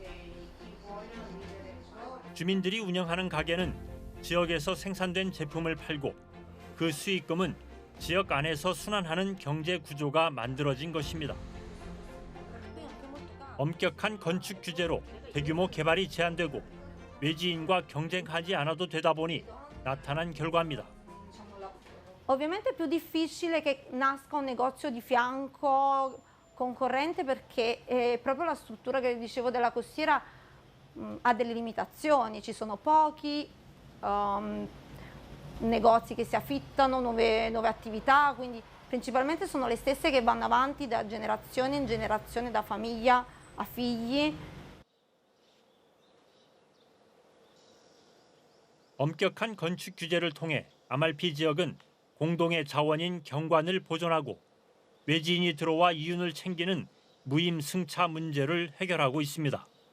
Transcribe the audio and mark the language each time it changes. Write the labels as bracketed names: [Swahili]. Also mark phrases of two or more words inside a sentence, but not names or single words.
[Korean] 주민들이 운영하는 가게는 지역에서 생산된 제품을 팔고 그 수익금은 지역 안에서 순환하는 경제 구조가 만들어진 것입니다. 엄격한 건축 규제로 대규모 개발이 제한되고 외지인과 경쟁하지 않아도 되다 보니 나타난 결과입니다. [Italian] Ovviamente è più difficile che nasca un negozio di fianco concorrente perché proprio la struttura che dicevo della costiera ha delle limitazioni, ci sono pochi negozi che si affittano, nuove attività, quindi principalmente sono le stesse che vanno avanti da generazione in generazione, da famiglia a figli. [Korean] 엄격한 건축 규제를 통해 아말피 지역은 공동의 자원인 경관을 보존하고 외지인이 들어와 이윤을 챙기는 무임승차 문제를 해결하고 있습니다.